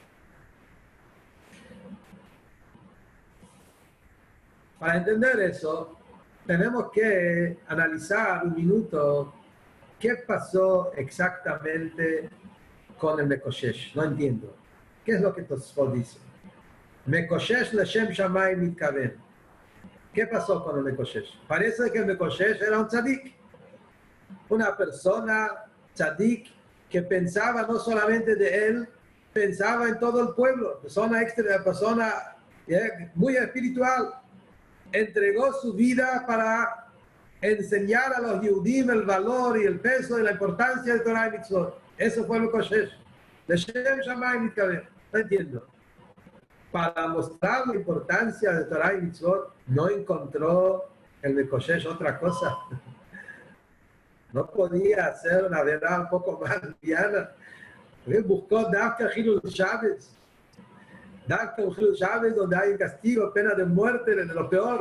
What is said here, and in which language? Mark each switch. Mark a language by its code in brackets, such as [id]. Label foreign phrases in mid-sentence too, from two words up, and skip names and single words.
[es] Para entender eso, tenemos que analizar un minuto qué pasó exactamente con el Mekoshesh. No entiendo. ¿Qué es lo que Tosfot dice? [he] מקושש לשם שמים מתכוון. [es] ¿Qué pasó con el Mekoshesh? Parece que el Mekoshesh era un tzadik. Una persona tzadik que pensaba no solamente de él, pensaba en todo el pueblo. Persona muy espiritual. Entregó su vida para enseñar a los Yehudim el valor y el peso y la importancia de Torah y Mitzvot. Eso fue el Mekoshesh. [he] לשם שמים מתכוון. [es] No entiendo. Para mostrar la importancia de Torah y Mitzvot, no encontró el Mekoshesh otra cosa. No podía hacer una verdad un poco más liviana. Él buscó [he] דווקא חילול שבת. דווקא חילול שבת, [es] donde hay castigo, pena de muerte, de lo peor.